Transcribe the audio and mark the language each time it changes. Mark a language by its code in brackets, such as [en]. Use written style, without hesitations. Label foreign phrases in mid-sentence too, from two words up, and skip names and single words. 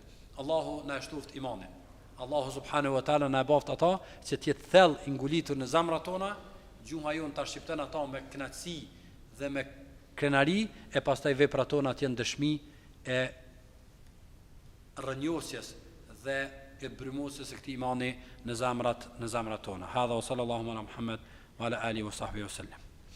[sq] Allahu na shtoft imanin. Allahu [ar] سبحانه وتعالى [sq] na boft ata që të jetë thellë i ngulitur në zemrat tona, gjuha jon ta shqipton ata me kënaqësi dhe me krenari, e pastaj veprat tona të jenë dëshmi e rënjosjes dhe e brymosjes së këtij imani në zemrat tona. [ar] هذا وصلى الله على محمد وعلى آله وصحبه وسلم.